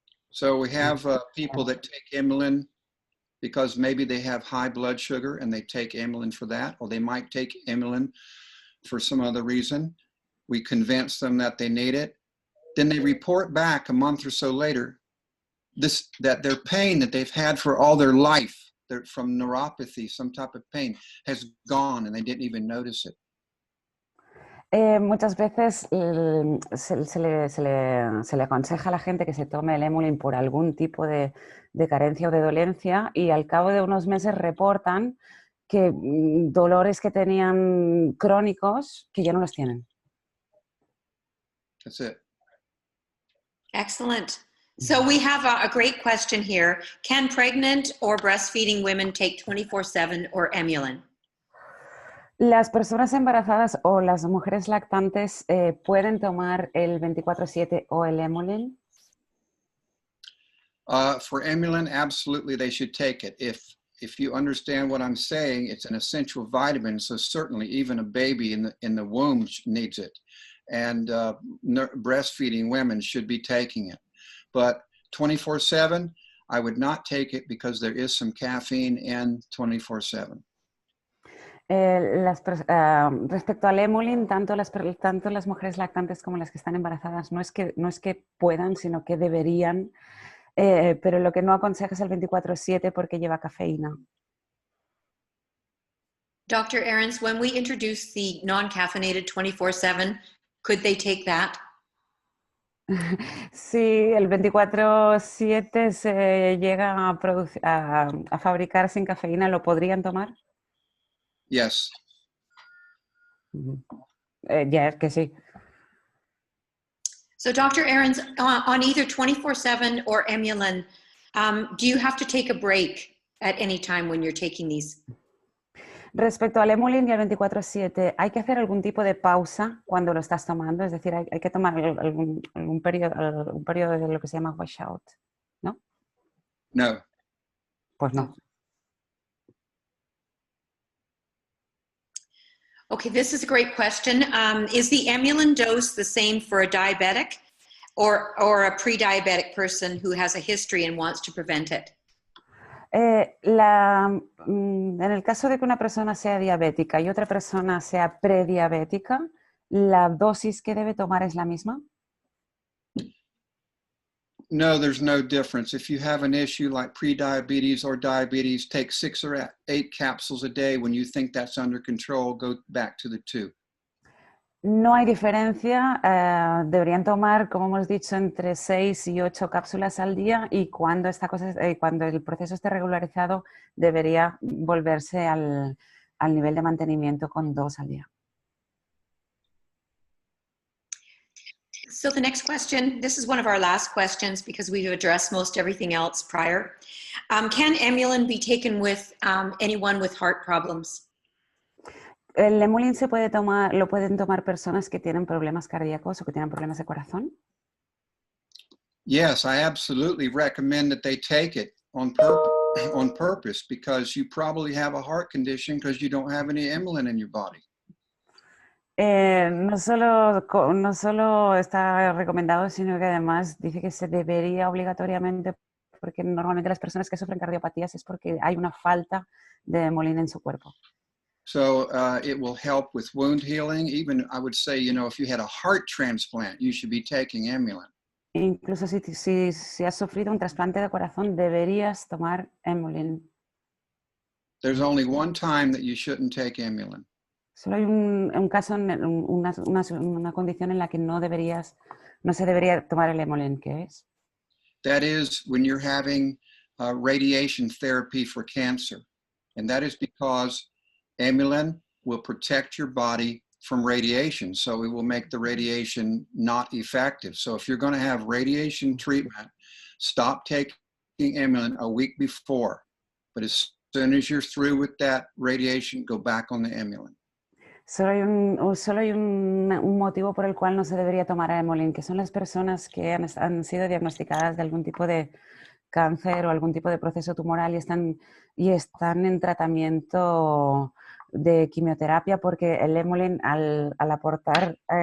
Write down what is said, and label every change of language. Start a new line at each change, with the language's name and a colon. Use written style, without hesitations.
English: So we have people that take Emulin because maybe they have high blood sugar and they take Emulin for that, or they might take Emulin for some other reason. We convince them that they need it. Then they report back a month or so later that their pain that they've had for all their life, from neuropathy, some type of pain, has gone and they didn't even notice it.
Spanish: Muchas veces se le aconseja a la gente que se tome el Emulin por algún tipo de carencia o de dolencia, y al cabo de unos meses reportan que dolores que tenían crónicos que ya no los tienen.
English: That's it. Excellent. So we have a great question here. Can pregnant or breastfeeding women take 24/7 or Emulin?
Spanish: Las personas embarazadas o las mujeres lactantes pueden tomar el 24/7 o el Emulin.
English: For Emulin, absolutely, they should take it. If you understand what I'm saying, it's an essential vitamin, so certainly even a baby in the womb needs it, and breastfeeding women should be taking it. But 24/7, I would not take it because there is some caffeine in 24/7.
Spanish: Respecto al Emulin, tanto las mujeres lactantes como las que están embarazadas no es que puedan, sino que deberían, pero lo que no aconseja es el 24/7 porque lleva cafeína.
English: Dr. Ahrens, when we introduce the non-caffeinated 24/7, could they take that?
Spanish: Sí, el 24/7 se llega a fabricar sin cafeína, ¿lo podrían tomar?
English: Yes.
Spanish: Ya, que sí.
English: So Dr. Ahrens, on either 24/7 or Emulin, do you have to take a break at any time when you're taking these?
Spanish: Respecto al Emulin y al 24/7, ¿hay que hacer algún tipo de pausa cuando lo estás tomando? Es decir, hay que tomar algún periodo de lo que se llama washout, ¿no?
English: No.
Spanish: Pues no.
English: Okay, this is a great question. Is the Emulin dose the same for a diabetic or a pre-diabetic person who has a history and wants to prevent it?
Spanish: En el caso de que una persona sea diabética y otra persona sea prediabética, ¿la dosis que debe tomar es la misma?
English: No, there's no difference. If you have an issue like prediabetes or diabetes, take 6 or 8 capsules a day. When you think that's under control, go back to the 2.
Spanish: No hay diferencia, deberían tomar, como hemos dicho, entre 6 y 8 cápsulas al día y cuando, cuando el proceso esté regularizado debería volverse al nivel de mantenimiento con 2 al día.
English: So the next question, this is one of our last questions because we've addressed most everything else prior. Can Emulin be taken with anyone with heart problems?
Spanish: ¿El Emulin lo pueden tomar personas que tienen problemas cardíacos o que tienen problemas de corazón?
English: Yes, I absolutely recommend that they take it on purpose because you probably have a heart condition because you don't have any Emulin in your body.
Spanish: No solo está recomendado, sino que además dice que se debería obligatoriamente, porque normalmente las personas que sufren cardiopatías es porque hay una falta de Emulin en su cuerpo.
English: So it will help with wound healing. Even I would say, if you had a heart transplant, you should be taking Emulin.
Spanish: Incluso si has sufrido un trasplante de corazón, deberías tomar Emulin.
English: There's only one time that you shouldn't take Emulin.
Spanish: Solo hay un caso, una condición en la que no se debería tomar el Emulin, ¿qué es?
English: That is when you're having radiation therapy for cancer. And that is because Emulin will protect your body from radiation. So it will make the radiation not effective. So if you're going to have radiation treatment, stop taking Emulin a week before. But as soon as you're through with that radiation, go back on the Emulin.
Spanish: Solo hay un motivo por el cual no se debería tomar Emulin, que son las personas que han sido diagnosticadas de algún tipo de cáncer o algún tipo de proceso tumoral y están en tratamiento de quimioterapia, porque el Emulin, al aportar